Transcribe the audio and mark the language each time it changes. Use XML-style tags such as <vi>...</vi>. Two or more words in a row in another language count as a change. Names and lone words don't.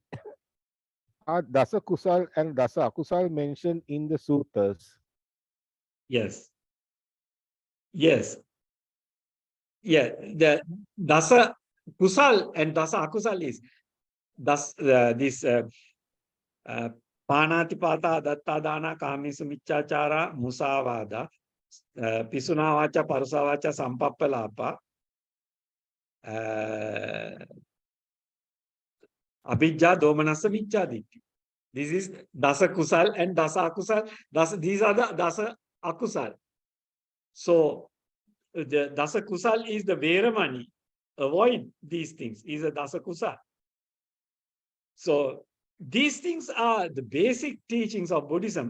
<en>Are</en> <pi>Dasa Kusal</pi> <en>and</en> <pi>Dasa Akusal</pi> <en>mentioned in the suttas? Yes. Yes.</en> <pi>Yeah. The Dasa Kusal and Dasa Akusal</pi> <en>is this</en> <pi>Panatipata, Dattadana, Kamisu Michachara, Musavada, Pisunavacha, Parusavacha, Sampappalapa, Abhijja, Domanasa, Michaditti.</pi> <en>This is</en> <pi>Dasa Kusal</pi> <en>and</en> <pi>Dasa Akusal.</pi> <en>These are the</en> <pi>Dasa Akusal.</pi> <en>So the</en> <pi>Dasa Kusal</pi> <en>is the Veramani. Avoid these things, is a</en> <pi>Dasa Kusal.</pi> <en>So these things are the basic teachings of Buddhism.</en>